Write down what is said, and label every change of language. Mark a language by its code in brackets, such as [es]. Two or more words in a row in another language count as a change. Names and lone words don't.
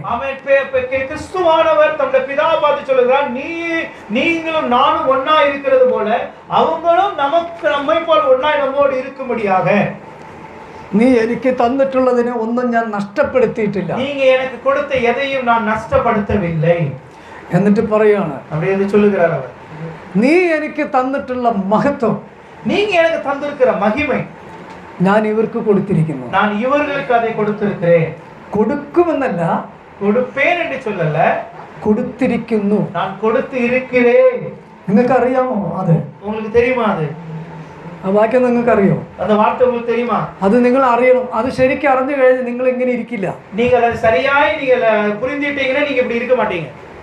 [ta] கிறிஸ்துவானவர் தம்முடைய பிதா பார்த்து சொல்லுகிறார், நீங்களும் நானும் ஒன்னா இருக்கிறது போல அவங்களும் நமக்கு நம்மை போல ஒன்னாய் நம்மோடு இருக்கும்படியாக. [ml] നീ എനിക്ക് തന്നിട്ടുള്ളതിനെ ഒന്നും ഞാൻ നഷ്ടപ്പെടുത്തിയിട്ടില്ല. [ta] நீங்க எனக்கு கொடுத்த எதையும் நான் நஷ்டப்படுத்தவில்லை. [ml] എന്നിട്ട് പറയാണ്, [ta] அப்படி என்று சொல்லுகிறார் அவர், [ml] നീ എനിക്ക് തന്നിട്ടുള്ള മഹത്വം, [ta] நீங்க எனக்கு தந்திருக்கிற மகிமை [ml] ഞാൻ ഇവർക്ക് കൊടുത്തിരിക്കുന്നു. [ta] நான் இவர்களுக்கு அதை கொடுத்திருக்கிறேன். [ml] കൊടുക്കുമെന്നല്ല, [ta] கொடுப்பேன் என்று சொல்லல, [ml] കൊടുത്തിരിക്കുന്നു. [ta] நான் கொடுத்து இருக்கிறேன். [ml] നിങ്ങൾക്ക് അറിയാമോ അത്? [ta] உங்களுக்கு தெரியுமா அது? [ml] ആ വാക്യം നിങ്ങൾക്ക് അറിയോ? [ta] அந்த வார்த்தை உங்களுக்கு தெரியுமா? [ml] അത് നിങ്ങൾ അറിയണം. അത് ശരിക്കും അറിഞ്ഞു കഴിഞ്ഞാൽ നിങ്ങൾ ഇങ്ങനെ ഇരിക്കില്ല. [ta] நீங்கள் அது சரியாய் நீங்கள் புரிஞ்சிட்டீங்கன்னா நீங்க இப்படி இருக்க மாட்டீங்க.